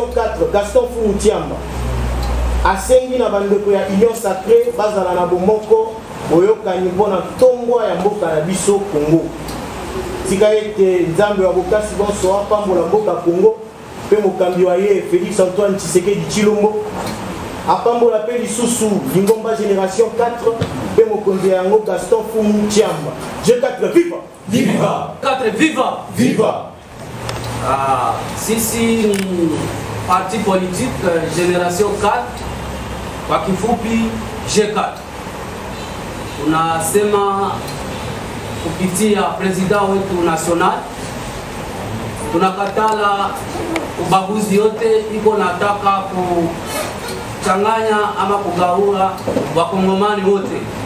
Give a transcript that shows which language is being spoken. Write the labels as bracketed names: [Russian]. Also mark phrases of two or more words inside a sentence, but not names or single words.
[Lingala] 4 Gaston Fumutiamba asengi na bandeko ya Union Sacrée bazala na bomoko boyokani mpona tongwa ya mboka na biso Congo tika ete nzambe wa bokasi bonso apambola mboka Congo pe mokambi wa ye Félix Antoine Tshisekedi Tshilombo apambola pe lisusu lingomba génération 4 pe mokonzi yango Gaston Fumutiamba. G4 viva viva 4 viva viva. [Swahili] Sisi ni [French] parti politique [Swahili] génération 4 kwa kifupi G4. Tunasema kupitia president wetu national tunakatala ubaguzi yote iko nataka kuchanganya ama kugaua wakongomani wote.